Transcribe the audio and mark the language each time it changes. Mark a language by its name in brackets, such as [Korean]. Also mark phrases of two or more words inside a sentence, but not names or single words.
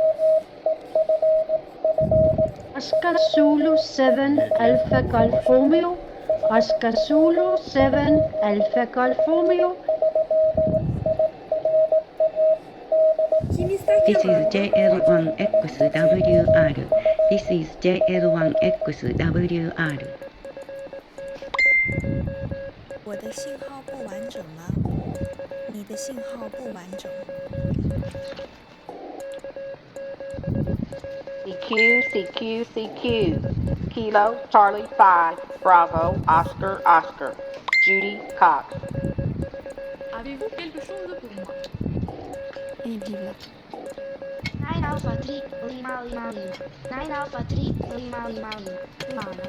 [English] Oscar Zulu 7 Alpha Golf Romeo. Oscar Zulu 7 Alpha Golf Romeo. [Italian] Chi mi sta [English] This is [Italian] chiamando? [English] JL1XWR. This is JL1XWR. [Chinese] 我的信号不完整吗？你的信号不完整。 [English] CQ CQ CQ. Kilo Charlie 5 Bravo Oscar Oscar. Judy Cox. [French] Avez-vous quelque chose pour moi? [English] 9 Alpha 3, Lima Lima Lima. 9 Alpha 3, Lima Lima Lima.